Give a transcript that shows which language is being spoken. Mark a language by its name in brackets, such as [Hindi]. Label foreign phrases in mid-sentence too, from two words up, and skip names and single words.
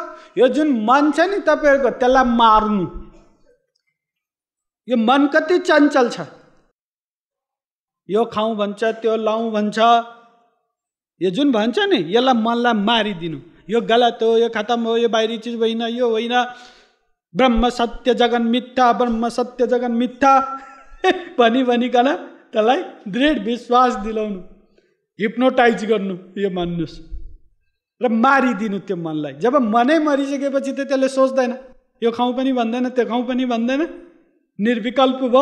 [Nepali] यो जुन मन छ नि तपाईहरुको, त्यसलाई मार्नु। यो मन कति चञ्चल छ, यो खाउँ भन्छ, त्यो लाउँ भन्छ, यो जुन भन्छ नि, यसलाई मनलाई मारिदिनु। यो गलत हो, यो खत्म हो, यो बाहिरी चिज होइन, यो होइन, [Sanskrit] ब्रह्म सत्य जगन मिथ्या, ब्रह्म सत्य जगन मिथ्या [Nepali] भनिकन त्यसलाई दृढ विश्वास दिलाउनु, हिप्नोटाइज गर्नु, यो मान्नुस् र मारिदिनु त्यो मनलाई। जब मनै मरिसकेपछि त त्यसले सोच्दैन, यो खाउँ पनि भन्दैन, त्यो खाउँ पनि भन्दैन, निर्विकल्प भयो।